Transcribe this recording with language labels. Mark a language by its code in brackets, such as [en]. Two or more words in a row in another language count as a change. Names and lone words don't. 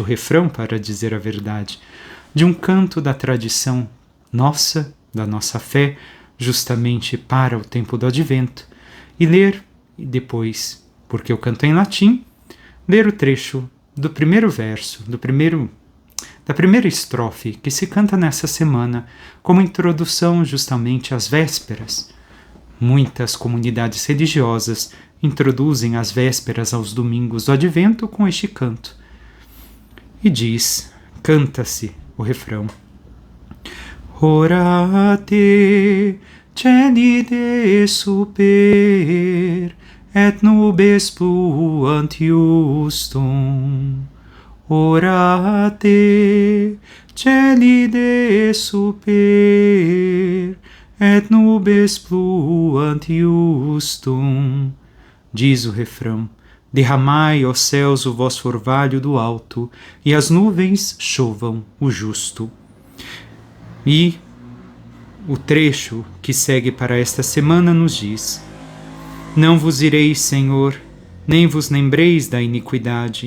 [pt] refrão para dizer a verdade, de um canto da tradição nossa, da nossa fé, justamente para o tempo do Advento, e ler, e depois, porque eu canto em latim, ler o trecho do primeiro verso, da primeira estrofe que se canta nessa semana como introdução justamente às vésperas. Muitas comunidades religiosas introduzem as vésperas aos domingos do Advento com este canto. E canta-se o refrão. [la] Orate celide super, et nubes pluant justum. Orate celide super, et nubes pluant justum. [pt] Diz o refrão: derramai, ó céus, o vosso orvalho do alto, e as nuvens chovam o justo. E o trecho que segue para esta semana nos diz: não vos ireis, Senhor, nem vos lembreis da iniquidade.